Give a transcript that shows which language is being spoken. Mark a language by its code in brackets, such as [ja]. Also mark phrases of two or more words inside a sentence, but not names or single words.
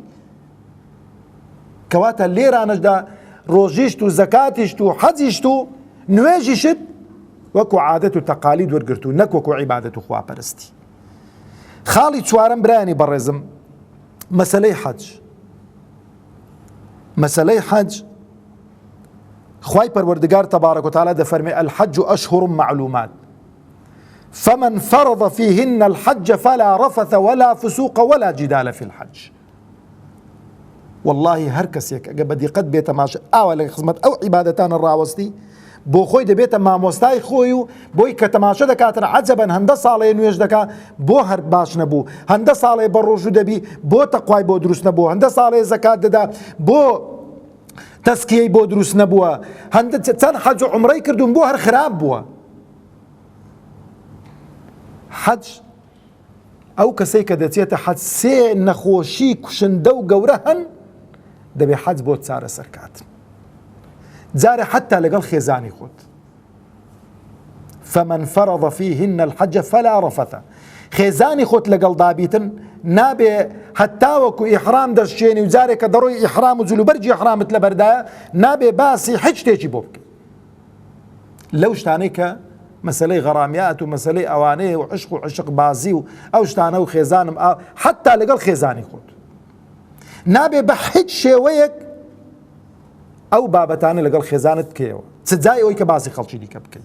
[ckb] کەواتە لێرانەشدا ڕۆژیشت و زەکاتیشت و حەجیشت و نوێژیشت وەکو عادەت و تەقالید وەرگرتو نەک وەکو عیبادەت و خواپەرستی. خاڵی چوارەم برایانی بەڕێزم مەسەلەی حەج. مەسەلەی حەج خوای پەروەردگار [ar] تەبارەک و تەعالا دەفەرمێ الحەج ئەشهور معلومات فمن فرض فيهن الحج فلا رفث ولا فسوق ولا جدال في الحج. [ckb] والله هەر کەسێک ئەگە بەدیقەت بێتە ماشە ئاوا لە خزمەت ئەو عیبادەتانە ڕاوەستی بۆ خۆی دەبێتە مامۆستای خۆی و بۆی کە تەماشە دەکاتن عەجەبەن هەندە ساڵەیە نوێژ دەکا بۆ هەر باش نەبوو، هەندە ساڵەیە بە ڕۆژوو دەبی بۆ تەقوای بۆ دروست نەبوو، هەندە ساڵەیە زەکات دەدا بۆ تەسکیەی بۆ دروست نەبووە، هەندە چەند حەج و عومرەی کردوون بۆ هەر خراپ بووە. حەج ئەو کەسەی کە دەچێتە حەج سێ نەخۆشی کوشندە و گەورە هەن دەبێ حەج بۆ چارەسەر کاتن. جارە حتا لەگەڵ خێزانی خۆت [ar] فمن فرض فيهن الحج فلا رفث. [ckb] خێزانی خۆت لەگەڵ دابیتن نابێ هەتا وەکو ئیحرام دەشتێنی و جارێک کە دەڕۆی ئیحرام و جلوبەرجی ئیحرامت لەبەردایە نابێ باسی هیچ شتێکی بۆ بکەی لەو شتانەی کە مەسەلەی غەرامیات و مەسەلەی ئەوانەیە و عشق و عشق بازی و ئەو شتانە و خێزانم حتا لەگەڵ خێزانی خۆت نابێ بە هیچ شێوەیەک ئەو بابەتانە لەگەڵ خێزانت بکەیەوە سزای ئەوەی کە باسی خەڵکی دیکە بکەی.